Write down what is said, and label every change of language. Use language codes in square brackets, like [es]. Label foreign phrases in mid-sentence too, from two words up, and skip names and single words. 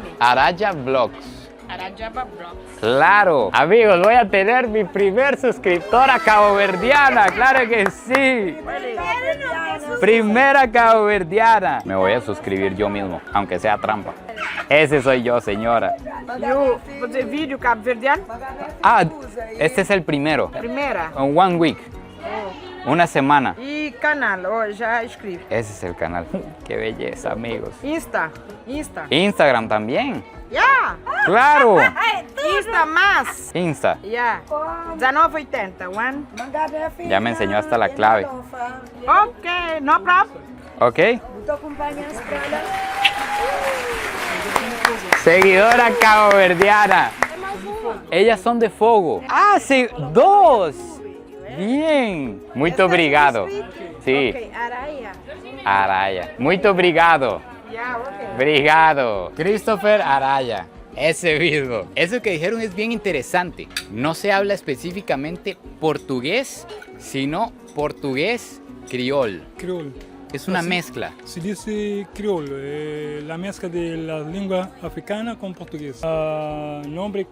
[es] Araya Vlogs. Arajaba Vlogs. Claro. Amigos, voy a tener mi primer suscriptora caboverdiana. Claro que sí. Primera caboverdiana. Me voy a suscribir yo mismo, aunque sea trampa. Ese soy yo, señora. [pt] Eu vou fazer vídeo cabo-verdiano? [es] Ah, este es el primero. [pt] Primeira. [en] One week. [es] Una semana. [pt] E canal, ó, já escrevi. [es] Ese es el canal. Qué belleza, amigos. Insta. Instagram también. [en] Yeah. [es] Claro. [pt] Insta mais. Insta. [en] Yeah. 1980. One. [es] Ya me enseñó hasta la clave. [en] Ok, no problem. [es] ¿Ok? Seguidora caboverdiana. Ellas son de Fogo. Ah, sí, dos. Bien. [pt] Muito obrigado. Sí. [es] Ok, Araya. [pt] Araya. Muito obrigado. [en] Yeah, ok. [pt] Obrigado. [es] Christopher Araya. Ese mismo. Eso que dijeron es bien interesante. No se habla específicamente portugués, sino portugués criol. Criol. Es una mezcla. Se dice crioulo, la mezcla de la lengua africana con portugués.